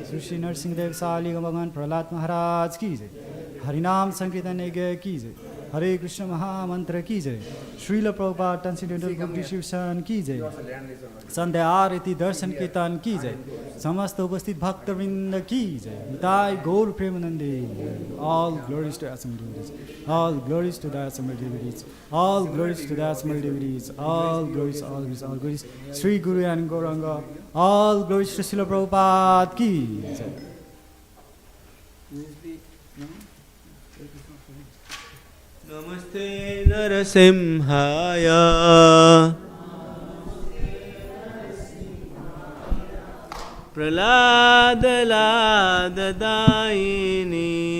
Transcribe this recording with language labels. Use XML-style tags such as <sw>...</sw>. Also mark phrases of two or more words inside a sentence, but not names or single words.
<hi>श्री श्री नरसिंहदेव शाली भगवान प्रहलाद महाराज की जय। हरिनाम संकीर्तन यज्ञ की जय। हरे कृष्ण महामंत्र की जय। श्रील प्रभुपाद</hi> <en>transcendental book distribution</en> <hi>की जय। संध्या आरती दर्शन कीर्तन की जय। समस्त उपस्थित भक्तवृंद की जय।</hi> <bn>নিতাই গৌর প্রেমানন্দে।</bn> <en>All glories to assembled devotees. All glories to the assembled devotees. All glories to the assembled devotees. All glories, all glories, all glories. Sri Guru and Gauranga. All glories to Srila Prabhupada</en> <hi>की जय।</hi> <sa>नमस्ते नरसिंहाय प्रहलाद लाद दायिनी</sa>